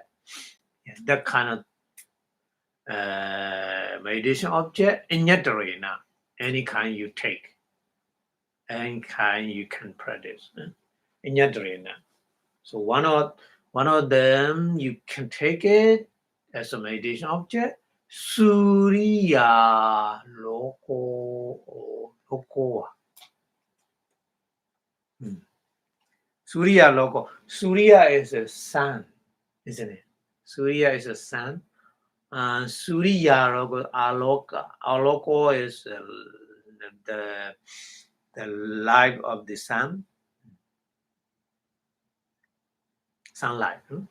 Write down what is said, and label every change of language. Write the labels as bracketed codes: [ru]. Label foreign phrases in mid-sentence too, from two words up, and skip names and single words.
[en] Yeah, that kind of meditation object, Inyatarena, any kind you take, any kind you can practice. [pi] Inyatarena. [en] So one of them you can take it as a meditation object. [pi] Surya Loko. Surya Loko. [en] Surya is a sun, isn't it? Surya is a sun. [pi] Surya Loko, Aloka. [en] Aloko is the light of the sun. Sunlight.